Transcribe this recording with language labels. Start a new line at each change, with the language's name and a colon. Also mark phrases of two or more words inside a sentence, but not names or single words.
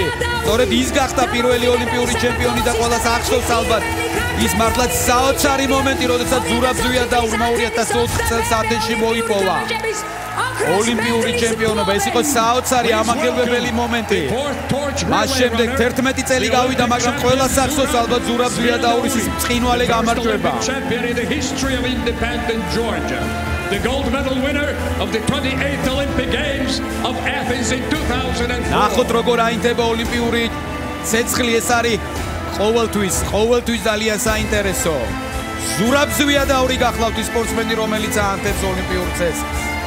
Georgian: სწორედ ის გახდა პირველი ოლიმპიური ჩემპიონი და ყველას ახსოვს ალბათ ის მართლაც საოცარი მომენტი, როდესაც ზურაბ ზვიადაურმა 2004 წელს ათენში მოიპოვა ოლიმპიური ჩემპიონობა. ეს იყო საოცარი ამაგრებელი მომენტი. მას შემდეგ 11 წელი გავიდა, მაგრამ ყველას ახსოვს ალბათ ზურაბ ზვიადაურის ის ბრწყინვალე გამარჯვება.
English: The gold medal winner of the 28th Olympic Games of Athens in 2004.
Georgian: ნახოთ როგორ აინდება ოლიმპიური ცეცხლი, ეს არის ყოველთვის ძალიან საინტერესო. ზურაბ ზვიადაური გახლავთ ის სპორტსმენი, რომელიც აანთებს ოლიმპიურ ცეცხლს.